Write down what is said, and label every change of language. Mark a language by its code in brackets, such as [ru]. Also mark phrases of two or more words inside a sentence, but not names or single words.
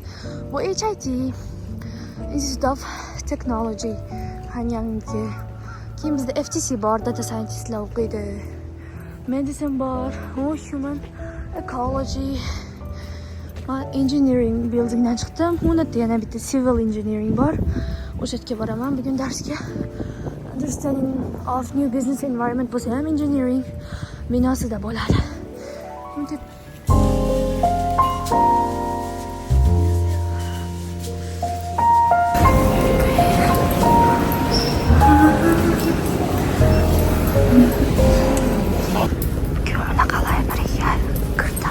[uz] Bu HIT, Institute of Technology, Hanyangki. Keyin bizda FTC bor, [en] data scientistlar [uz] o'qiydi. Medicine bor, [en] human ecology. [uz] Men [en] engineering buildingdan [uz] chiqdim. Unda yana bitta [en] civil engineering [uz] bor. O'sha yerga boraman bugun darsga. [en] Understanding of new business environment [uz] bo'lsa ham engineering binosida bo'ladi. Bunaqa libraryga kirdim.